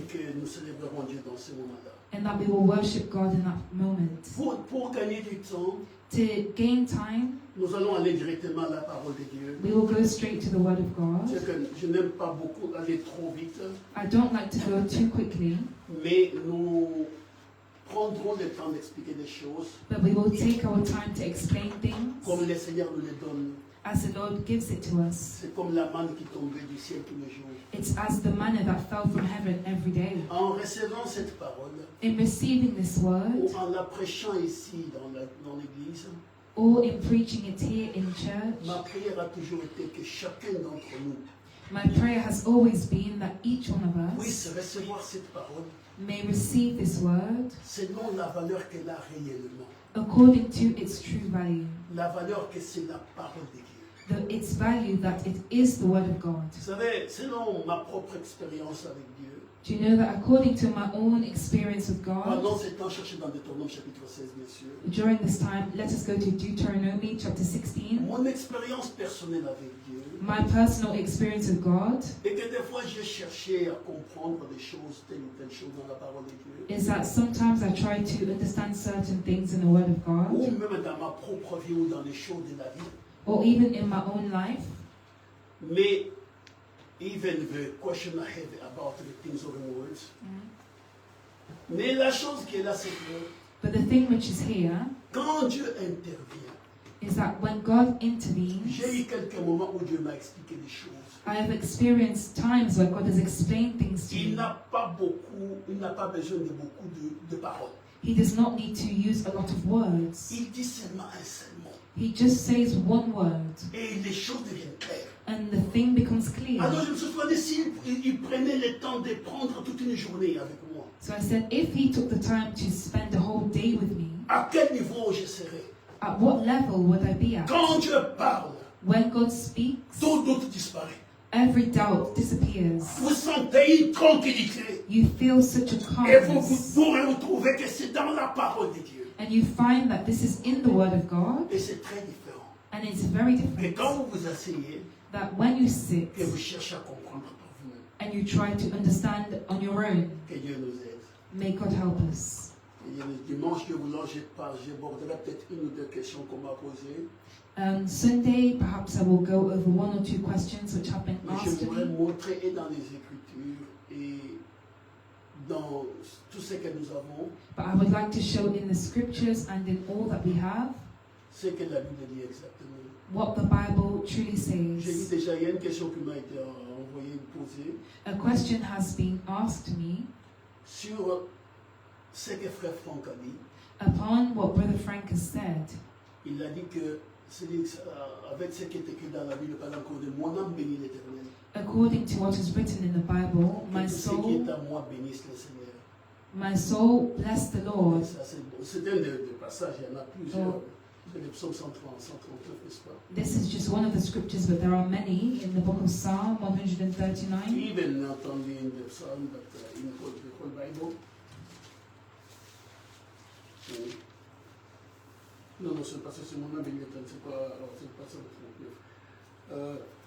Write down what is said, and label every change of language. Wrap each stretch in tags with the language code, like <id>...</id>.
<fr>et que nous célébrerons Dieu dans ce moment-là.</fr> <en>and that we will worship God in that moment.</en> <fr>Pour gagner du temps,</fr> <en>To gain time,</en> <fr>nous allons aller directement à la parole de Dieu.</fr> <en>we will go straight to the Word of God.</en> <fr>C'est que je n'aime pas beaucoup aller trop vite,</fr> <en>I don't like to go too quickly,</en> <fr>mais nous prendrons le temps d'expliquer des choses</fr> <en>but we will take our time to explain things</en> <fr>comme le Seigneur nous les donne.</fr> <en>as the Lord gives it to us.</en> <fr>C'est comme la manne qui tombait du ciel tous les jours.</fr> <en>It's as the manna that fell from heaven every day.</en> <fr>En recevant cette parole,</fr> <en>In receiving this</en> <fr>ou</fr> <en>word,</en> <fr>en la prêchant ici dans l'église,</fr> <en>or in preaching it here in church,</en> <fr>ma prière a toujours été que chacun d'entre nous</fr> <en>my prayer has always been that each one of</en> <fr>puisse</fr> <en>us</en> <fr>recevoir cette parole</fr> <en>may receive this word</en> <fr>selon la valeur qu'elle a réellement.</fr> <en>according to its true value,</en> <fr>La valeur que c'est la parole de Dieu.</fr> <en>its value that it is the Word of God.</en> <fr>Vous savez, selon ma propre expérience avec Dieu,</fr> <en>Do you know that according to my own experience with</en> <fr>pendant</fr> <en>God,</en> <fr>ce temps, cherchez dans Deutéronome chapitre 16, bien sûr.</fr> <en>during this time, let us go to Deuteronomy chapter 16.</en> <fr>Mon expérience personnelle avec Dieu</fr> <en>My personal experience with God</en> <fr>est que des fois, j'ai cherché à comprendre des choses, telle ou telle chose dans la parole de Dieu.</fr> <en>is that sometimes I try to understand certain things in the Word of</en> <fr>Ou</fr> <en>God,</en> <fr>même dans ma propre vie ou dans les choses de la vie.</fr> <en>or even in my own life. Mais even the question I have about the things of the words.</en> <fr>Mais la chose qui est là, c'est que</fr> <en>But the thing which is here</en> <fr>quand Dieu intervient,</fr> <en>is that when God</en> <fr>j'ai</fr> <en>intervenes,</en> <fr>eu quelques moments où Dieu m'a expliqué des choses.</fr> <en>I have experienced times where God has explained things to</en> <fr>Il</fr> <en>me.</en> <fr>n'a pas besoin de beaucoup de paroles.</fr> <en>He does not need to use a lot of words.</en> <fr>Il dit seulement un seul mot.</fr> <en>He just says one word,</en> <fr>Et les choses deviennent claires.</fr> <en>and the thing becomes clear.</en> <fr>Alors je me suis demandé s'il prenait le temps de prendre toute une journée avec moi.</fr> <en>So I said, if he took the time to spend the whole day with me,</en> <fr>À quel niveau je serais?</fr> <en>at what level would I be at?</en> <fr>Quand Dieu parle,</fr> <en>When God speaks,</en> <fr>tout doute disparaît.</fr> <en>every doubt disappears.</en> <fr>Vous sentez une tranquillité.</fr> <en>You feel such a</en> <fr>Et vous</fr> <en>calmness,</en> <fr>pourrez retrouver que c'est dans la parole de Dieu.</fr> <en>and you find that this is in the Word of God,</en> <fr>Et c'est très différent.</fr> <en>and it's very</en> <fr>Et</fr> <en>different.</en> <fr>quand vous vous asseyez,</fr> <en>That when you sit</en> <fr>que vous cherchez à comprendre par vous-même,</fr> <en>and you try to understand on your own,</en> <fr>que Dieu nous aide.</fr> <en>may God help us.</en> <fr>Et le dimanche, j'aborderai peut-être une ou deux questions qu'on m'a posées.</fr> <en>Sunday, perhaps I will go over one or two questions which have been</en> <fr>Mais je</fr> <en>asked to</en> <fr>voudrais</fr> <en>me.</en> <fr>montrer et dans les Écritures et dans tout ce que nous avons,</fr> <en>But I would like to show in the scriptures and in all that we have</en> <fr>ce que la Bible dit exactement.</fr> <en>what the Bible truly</en> <fr>J'ai dit</fr> <en>says.</en> <fr>déjà, il y a une question qui m'a été envoyée, posée,</fr> <en>A question has been asked to me</en> <fr>sur ce que Frère Franck a dit.</fr> <en>upon what Brother Frank has said.</en> <fr>Il a dit que avec ce qui est écrit dans la Bible, par exemple, de mon âme bénit l'Éternel.</fr> <en>According to what is written in the Bible,</en> <fr>Que tout ce qui est à moi bénisse le Seigneur.</fr> <en>my soul bless the Lord.</en> <fr>Ça, c'est bon. C'est un des passages, il y en a plusieurs. Oh. C'est le psaume 139, n'est-ce pas?</fr> <en>This is just one of the scriptures, but there are many in the book of Psalm 139. Even not only in the Psalm, but in the whole Bible.</en> <fr>Non, non, c'est pas ça, c'est mon âme bénit l'Éternel, c'est pas, alors, c'est pas ça le 39.</fr>